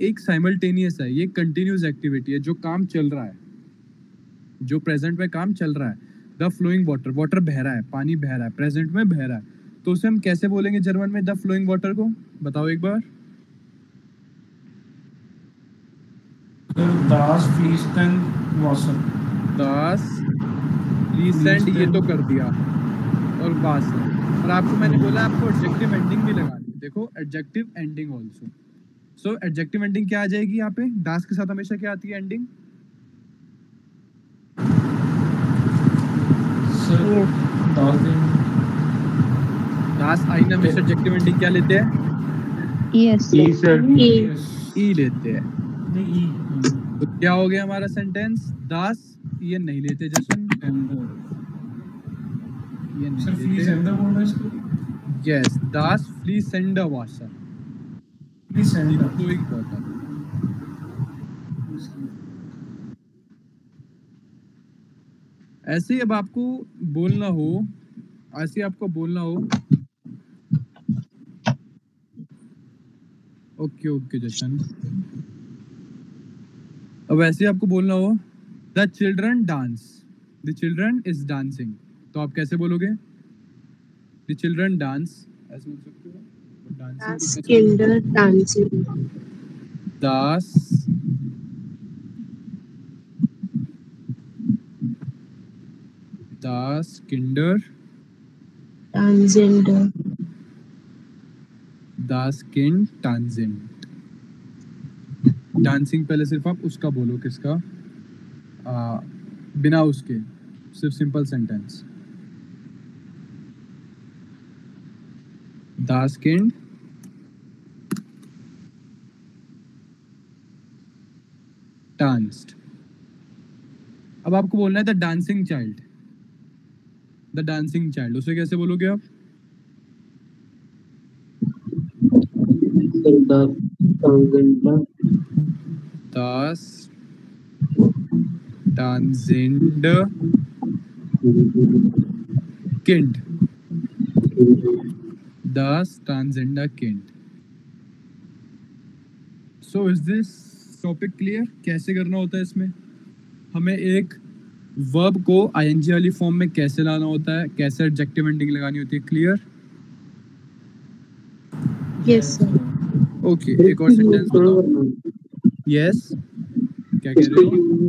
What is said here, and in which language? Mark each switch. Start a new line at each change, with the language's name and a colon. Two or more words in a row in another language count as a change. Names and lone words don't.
Hindi: एक साइमल्टेनियस है, ये
English: continuous activity
Hindi: है, जो काम चल रहा है, जो प्रेजेंट में काम चल रहा है।
English: the flowing water,
Hindi: वाटर बह रहा है, पानी बह रहा है, प्रेजेंट में बह रहा है, तो उसे हम कैसे बोलेंगे जर्मन में
English: the flowing water
Hindi: को? बताओ एक बार।
German: Das fließend Wasser. Das fließend
Hindi: ये तो कर दिया और Wasser। और आपको मैंने बोला आपको
English: adjective ending
Hindi: भी लगानी है। देखो
English: adjective ending also. so adjective ending
Hindi: क्या आ जाएगी यहाँ पे? दास के साथ हमेशा क्या आती है एंडिंग?
English: Sir,
German: das den
Hindi: दास आई ना हमेशा
English: adjective ending
Hindi: क्या लेते हैं?
English: Yes.
Hindi: सर
English: yes.
Hindi: ई लेते हैं। नहीं तो क्या हो गया हमारा सेंटेंस? दास ये नहीं लेते जशन, ये सर नहीं
German: fließend
Hindi: लेते। बोल रहे हैं इसको।
German: यस, दास fließender Wasser, Fließend
English: flowing water।
Hindi: ऐसे ही अब आपको बोलना हो, ऐसे ही आपको बोलना हो,
English: okay okay
Hindi: जशन, अब ऐसे ही आपको बोलना हो
English: the children dance, the children is dancing,
Hindi: तो आप कैसे बोलोगे?
English: the children dance,
Hindi: ऐसे बोल सकते हो।
German: Das Kinder dancing. Das Kinder
English: Dancing.
German: Das Kind tanzend।
Hindi: डांसिंग पहले सिर्फ आप उसका बोलो, किसका? बिना उसके, सिर्फ
English: simple sentence.
German: Das Kind danced।
Hindi: अब आपको बोलना है
English: the dancing child, the dancing child,
Hindi: उसे कैसे बोलोगे आप? सर
German: Das tanzende Kind, das tanzende Kind।
English: So is this topic clear?
Hindi: कैसे करना होता है इसमें? हमें एक वर्ब को आईएनजी वाली फॉर्म में कैसे लाना होता है, कैसे
English: adjective ending
Hindi: लगानी होती है, क्लियर?
English: Yes, sir.
Hindi: ओके, एक और सेंटेंस बताओ। यस, क्या कह रहे हो?